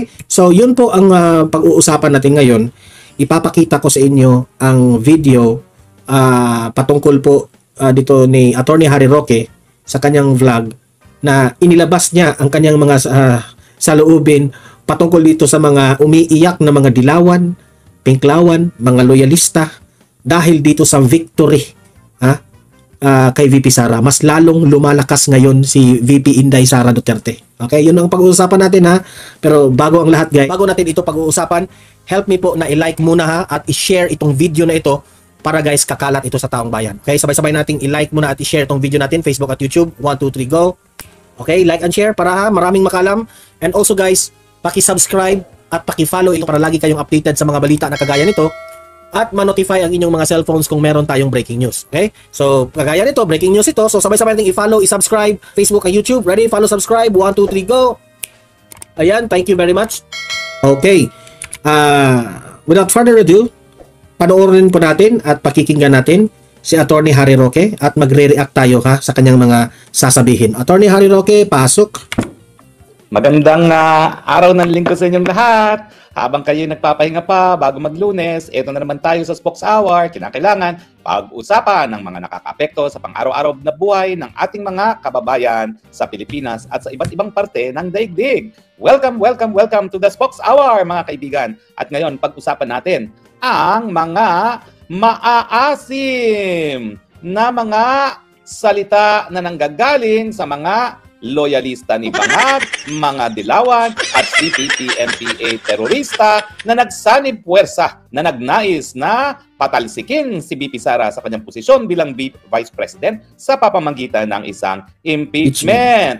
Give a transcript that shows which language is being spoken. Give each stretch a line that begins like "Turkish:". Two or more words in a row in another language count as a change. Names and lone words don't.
Filipino: So, yun po ang pag-uusapan natin ngayon. Ipapakita ko sa inyo ang video patungkol po dito ni Attorney Harry Roque sa kanyang vlog na inilabas niya ang kanyang mga saloobin patungkol dito sa mga umiiyak na mga dilawan, pinklawan, mga loyalista dahil dito sa victory kay VP Sara. Mas lalong lumalakas ngayon si VP Inday Sara Duterte. Okay, yun ang pag-uusapan natin ha. Pero bago ang lahat guys, bago natin ito pag-uusapan,
English: help me
Filipino: po na i-like muna ha at i-share itong video na ito para guys kakalat ito sa taong bayan. Okay, sabay-sabay nating i-like muna at i-share itong video natin, Facebook at YouTube. 1, 2, 3, go! Okay,
English: like and share
Filipino: para ha, maraming makalam.
English: And also guys,
Filipino: paki-subscribe at paki-follow ito para lagi kayong updated sa mga balita na kagaya nito at ma-notify ang inyong mga cellphones kung meron tayong
English: breaking news.
Filipino: Okay? So, kagaya nito,
English: breaking news
Filipino: ito. So, sabay-sabay natin i-follow, i-subscribe, Facebook at YouTube. Ready?
English: Follow, subscribe.
Filipino: 1, 2, 3, go!
English: Ayan, thank you very much.
Filipino: Okay.
English: Without further ado,
Filipino: panoorin po natin at pakikinggan natin si Attorney Harry Roque at magre-react tayo sa kanyang mga sasabihin. Attorney Harry Roque, pasok. Magandang araw ng linggo sa inyong lahat. Habang kayo nagpapahinga pa bago mag-Lunes, eto na naman tayo sa Spokes Hour. Kinakailangan pag-usapan ng mga nakakaapekto sa pang-araw-araw na buhay ng ating mga kababayan sa Pilipinas at sa iba't ibang parte ng daigdig.
English: Welcome, welcome, welcome to the Spokes Hour
Filipino: mga kaibigan. At ngayon, pag-usapan natin ang mga maaasim na mga salita na nanggagaling sa mga loyalista ni Bangag, mga dilawan at CPP-MPA terorista na nagsanib puwersa na nagnais na patalsikin si VP Sara sa kanyang posisyon bilang Vice President sa pamamagitan ng isang impeachment.